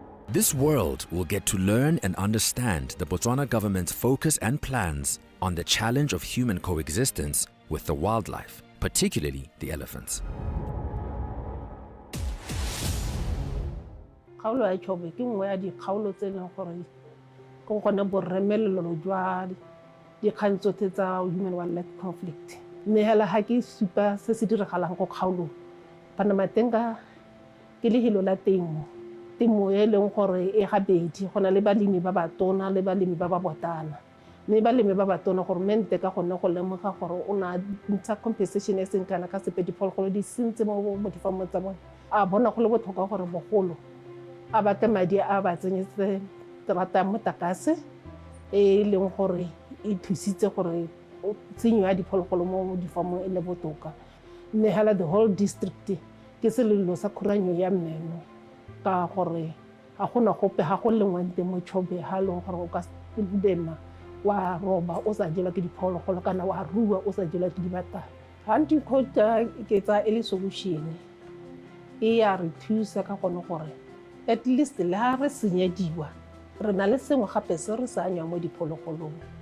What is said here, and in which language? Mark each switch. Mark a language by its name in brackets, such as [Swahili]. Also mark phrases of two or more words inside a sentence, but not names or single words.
[English] This world will get to learn and understand the Botswana government's focus and plans on the challenge of human coexistence with the wildlife, particularly the elephants. [Tswana] Kgaolo ya Chobe ke nngwe ya dikgaolo tse leng gore go gone boremelelo jwa dikgang tsotlhe tsa [English] human wildlife conflict. [Tswana] Mme hela ha ke supa se se diragalang go kgaolo Panamatenga ke lehelo la temo e leng gore e gabedi go na le balemi ba batona le balemi ba botana. Mme balemi ba batona gore mente ka gone go lemoga gore o na ntsha compensation e seng kana ka sepe diphologolo di sentse mo difamo tsa bone. A bona go le botlhokwa gore bogolo a bate madi a ba tsenyetse terata ya motakase e leng gore e thusitse gore tsenyo ya diphologolo mo difamong e le botoka. Mme hela [English] the whole district [Tswana] ke selelo sa khuranyo ya mmeno ka gore ga gona gope ga go lengwang teng mo Chobe ha leng gore o ka dema wa roba o sa jela ke diphologolo kana wa rua o sa jela ke dibatana. [English] Hunting quota [Tswana] ke tsa e le solution e ya re thusa ka gone gore [English] at least [Tswana] le ha re senyediwa re na le sengwe gape se re sa anya mo diphologolong.